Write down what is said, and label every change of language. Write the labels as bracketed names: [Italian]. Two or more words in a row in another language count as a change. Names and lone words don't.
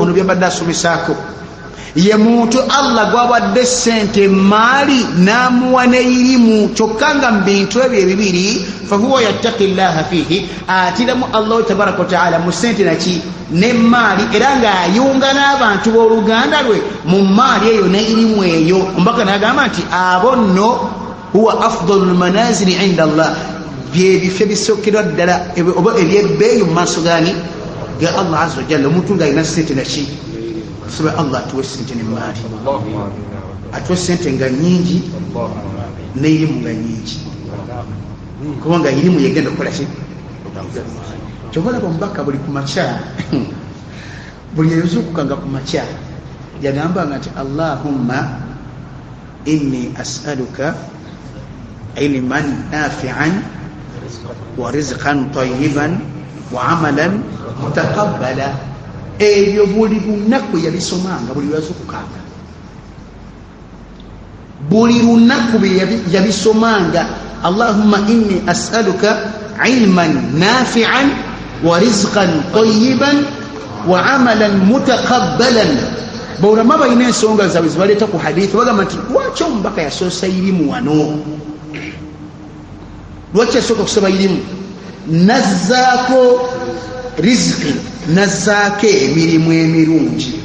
[Ganda] Ono byabadde asomesaako ye muntu Allah gwabadde sente maali namuwa neirimu kyokka nga mu bintu ebyo ebibiri [Arabic] فهو يتقي الله فيه, [Ganda] atiramu Allah [Arabic] تبارك وتعالى [Ganda] mu sente naki ne maali, era ng'ayunga n'abantu b'oluganda lwe mu maali eyo neirimu eyo. Omubaka n'agamba nti abo nno [Arabic] هو أفضل المنازل عند الله, [Ganda] byebifo ebisookerwa ddala oba ebyebbeeyi mu maaso gani ga Allah [Arabic] عز وجل. [Ganda] Omuntu ng'alina sente naki saba Allah atuwe sente ne maali, atuwe sente nga nyingi n'erimu nga nyingi, kubanga erimu yegenda okukola ki kyobalaba. Omubaka buli ku makya buli eyazuukukanga ku makya yagambanga nti [Arabic] اللهم إني أسألك علما نافعا ورزقا طيبا وعملا متقبلا. [Ganda] Ebyo buli lunaku yabisomanga, buli lwazuukukanga, buli lunaku yabisomanga. [Arabic] اللهم إني أسألك علما نافعا ورزقا طيبا وعملا متقبلا. [Ganda] Baulama balina ensonga zaabwe zibaleeta ku hadithi, bagamba nti lwaki omubaka yasoosa irimu wano? Lwaki yasooka kusoma irimu? Nazzaako rizqi, nazzaako emirimu emirungi.